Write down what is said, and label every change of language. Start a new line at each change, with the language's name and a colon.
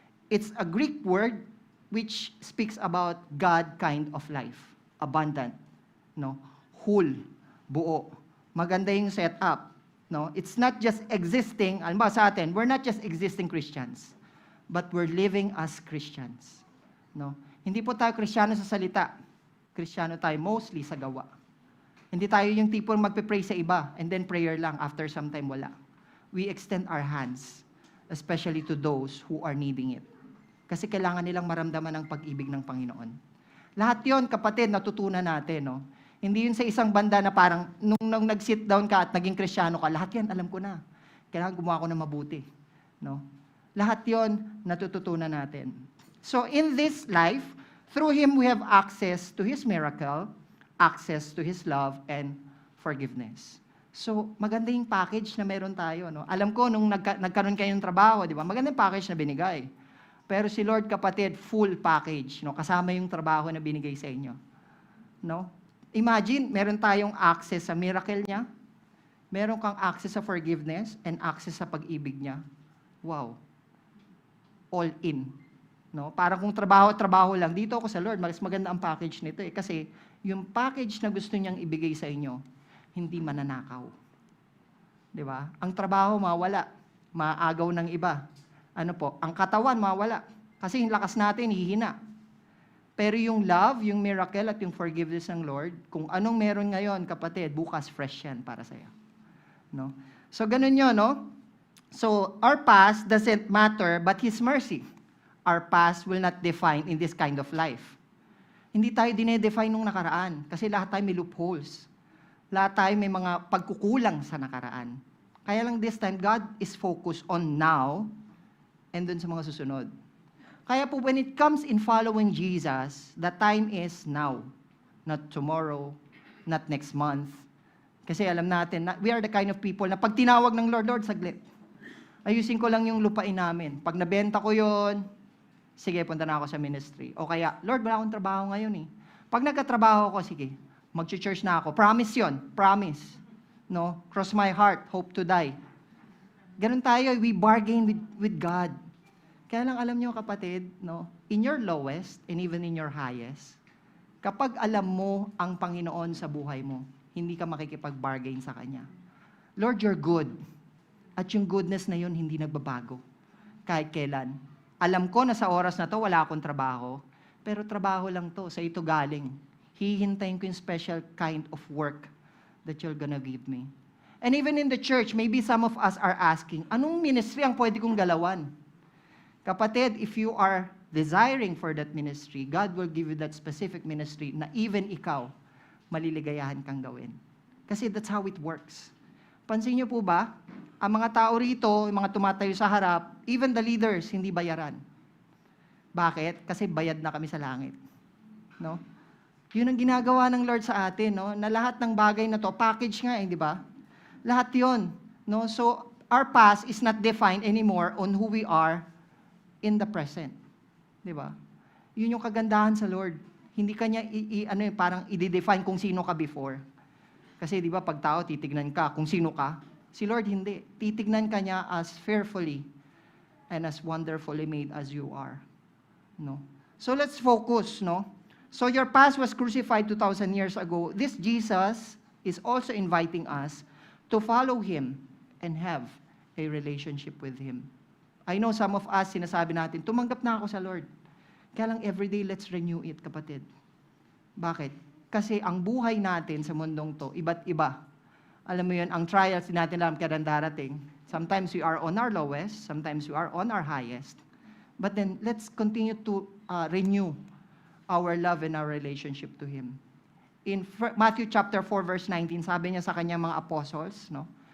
English: It's a Greek word which speaks about God kind of life. Abundant. No? Whole. Buo.
Filipino: Maganda yung setup. No?
English: It's not just existing,
Filipino: alam ba sa atin,
English: we're not just existing Christians, but we're living as Christians. No?
Filipino: Hindi po tayo Kristiyano sa salita. Kristiyano tayo mostly sa gawa. Hindi tayo yung tipo magpe-pray sa iba
English: and then
Filipino: prayer lang,
English: after some time
Filipino: wala.
English: We extend our hands, especially to those who are needing it.
Filipino: Kasi kailangan nilang maramdaman ang pag-ibig ng Panginoon. Lahat yon, kapatid, natutunan natin. No? Hindi yun sa isang banda na parang nung nag-sit down ka at naging Kristiyano ka, lahat yan alam ko na. Kailangan gumawa ko ng mabuti. No? Lahat yon natututunan natin.
English: So in this life, through Him we have access to His miracle, access to His love, and forgiveness.
Filipino: So, maganda yung package na meron tayo. No? Alam ko, nung nagkaroon kayo ng trabaho, di ba? Maganda yung package na binigay. Pero si Lord, kapatid, full package. No? Kasama yung trabaho na binigay sa inyo. No? Imagine, meron tayong access sa miracle niya, meron kang access sa forgiveness, and access sa pag-ibig niya.
English: Wow. All in.
Filipino: No? Parang kung trabaho lang, dito ako sa Lord, mas maganda ang package nito kasi yung package na gusto niyang ibigay sa inyo, hindi mananakaw. Di ba? Ang trabaho mawala, maagaw ng iba. Ang katawan mawala. Kasi yung lakas natin, hihina. Pero yung love, yung miracle at yung forgiveness ng Lord, kung anong meron ngayon, kapatid,
English: bukas fresh yan
Filipino: para sa'yo. No? So, ganun yun, no?
English: So, our past doesn't matter, but His mercy. Our past will not define in this kind of life.
Filipino: Hindi tayo dinedefine nung nakaraan kasi lahat tayo may loopholes. Lahat tayo may mga pagkukulang sa nakaraan.
English: Kaya lang this time, God is focused on now and
Filipino: dun sa mga susunod.
English: Kaya po when it comes in following Jesus, the time is now. Not tomorrow, not next month.
Filipino: Kasi alam natin,
English: we are the kind of people
Filipino: na pag tinawag ng Lord, Lord, saglit. Ayusin ko lang yung lupain namin. Pag nabenta ko yon, sige, punta na ako sa ministry. O kaya, Lord, wala akong trabaho ngayon eh. Pag nagkatrabaho ako, sige, mag-church na ako. Promise yon, promise. No?
English: Cross my heart, hope to die.
Filipino: Ganun tayo,
English: we bargain with God.
Filipino: Kaya lang alam niyo kapatid, no?
English: In your lowest and even in your highest,
Filipino: kapag alam mo ang Panginoon sa buhay mo, hindi ka makikipag-bargain sa Kanya.
English: Lord, you're good.
Filipino: At yung goodness na yun, hindi nagbabago. Kahit kailan. Alam ko na sa oras na to, wala akong trabaho. Pero trabaho lang to, sa ito galing. hihintayin ko yung
English: special kind of work that you're gonna give me. And even in the church, maybe some of us are asking,
Filipino: anong ministry ang pwede kong galawan?
English: Kapatid, if you are desiring for that ministry, God will give you that specific ministry
Filipino: na even ikaw, maliligayahan kang gawin.
English: Kasi that's how it works.
Filipino: Pansin niyo po ba, ang mga tao rito, yung mga tumatayo sa harap, even the leaders, hindi bayaran. Bakit? Kasi bayad na kami sa langit. No? Yun ang ginagawa ng Lord sa atin, no? Na lahat ng bagay na to, package nga di ba? Lahat yun. No?
English: So, our past is not defined anymore on who we are in the present.
Filipino: Di ba? Yun yung kagandahan sa Lord. Hindi kanya parang i-define kung sino ka before. Kasi di ba pag tao titignan ka kung sino ka, si Lord hindi.
English: Titignan ka niya as fearfully and as wonderfully made as you are. No? So let's focus,
Filipino: no?
English: So your past was crucified 2,000 years ago. This Jesus is also inviting us to follow Him and have a relationship with Him. I know some of us,
Filipino: sinasabi natin, tumanggap na ako sa Lord. Kaya lang everyday,
English: let's renew it,
Filipino: kapatid. Bakit? Kasi ang buhay natin sa mundong to, iba't iba. Alam mo yun, ang trials natin alam kailan darating.
English: Sometimes we are on our lowest, sometimes we are on our highest. But then, let's continue to renew our love and our relationship to Him. In Matthew chapter 4, verse 19,
Filipino: sabi niya sa kanyang mga apostles, no?